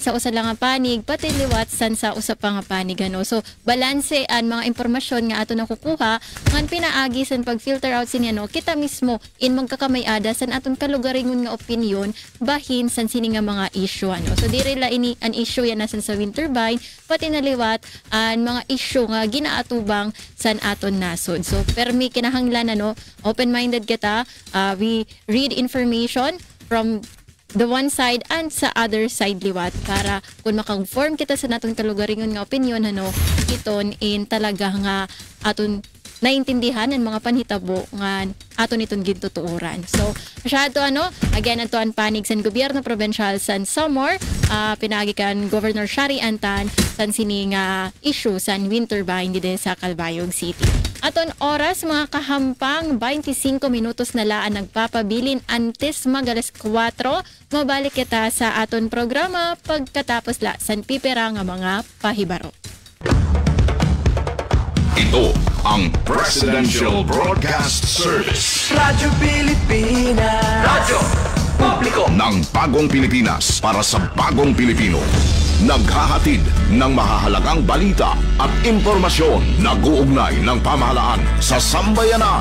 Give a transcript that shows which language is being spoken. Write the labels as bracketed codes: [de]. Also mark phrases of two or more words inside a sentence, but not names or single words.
[war] sa usa lang nga panig pati liwat san sa usa pa nga panig So balanse an mga impormasyon nga ato nakukuha ngan pinaagi san pag-filter out sini kita mismo in magkakamay-ada san aton kalugaringon nga opinion bahin san sini nga mga issue So dire la ini an issue yan nasan sa [en] wind turbine [war] pati naliwat an mga issue nga ginaatubang san aton nasod. So permi kinahanglan open-minded kita, [en] we read information from the one side and [war] sa [en] other side [war] liwat para kung maka-form kita sa naton kalugaringon nga opinion iton in talaga nga aton naintindihan ang mga panhitabo nga aton itong gintutuuran. So, masyado again, ato ang panig sa gobyerno provincial san Samar, pinagi kan Governor Shari Antan san sini nga issue san [en] wind turbine [war] dito sa Calbayog City. Aton oras mga kahampang 25 minutos na laan nagpapabilin antes magalas 4. Mabalik kita sa aton programa pagkatapos la san pipera nga mga pahibaro. [tl] Ito ang Presidential Broadcast Service. Radyo Pilipinas. Radyo Publiko ng Bagong Pilipinas para sa Bagong Pilipino. Naghahatid ng mahahalagang balita at impormasyon na guugnay ng pamahalaan sa sambayanan.